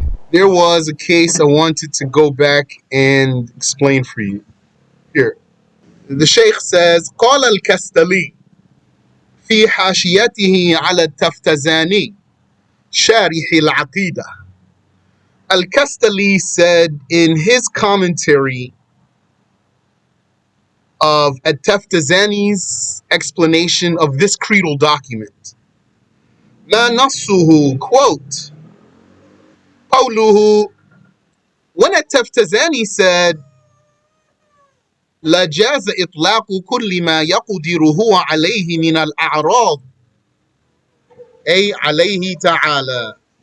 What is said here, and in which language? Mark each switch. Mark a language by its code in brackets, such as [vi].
[en] There was a case I wanted to go back and explain for you. Here. The Shaykh says, [ar] قال الكستلي في حاشيته على التفتزاني شارح العقيدة. [en] Al-Kastali said in his commentary of At-Taftazani's explanation of this creedal document, [ar] ما نصه, [en] quote, [ar] قوله, [en] when At-Taftazani said, [ar] لا جاز إطلاق كل ما يقدر هو عليه من الأعراض أي عليه تعالى.